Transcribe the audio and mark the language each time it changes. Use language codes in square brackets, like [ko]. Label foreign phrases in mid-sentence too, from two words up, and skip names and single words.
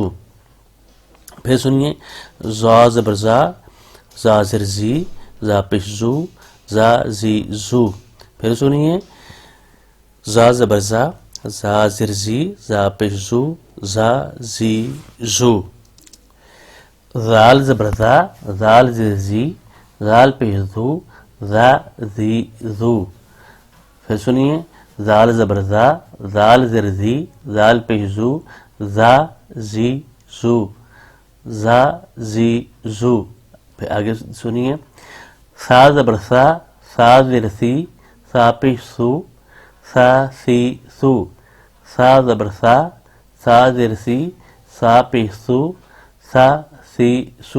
[ur] پھر سنیے، زا زبر زا، زا زیر زی، زا پیش زو، زا زی زو. پھر سنیے، زا زبر زا، زا زیر زی، زا پیش زو، زا زی زو. زال زبر زا، زال زیر زی، زال پیش زو، زا زی زو. پھر سنیے، زال زبر زا، زال زیر زی، زال پیش زو، زا زی زو. زا زی زو. پھر آگے سنیے، سا زبر سا، سا زیر سی، سا پیش سو، سا سی سو. سا زبر سا، سا زیر سی، سا پیش سو، سا سی سو.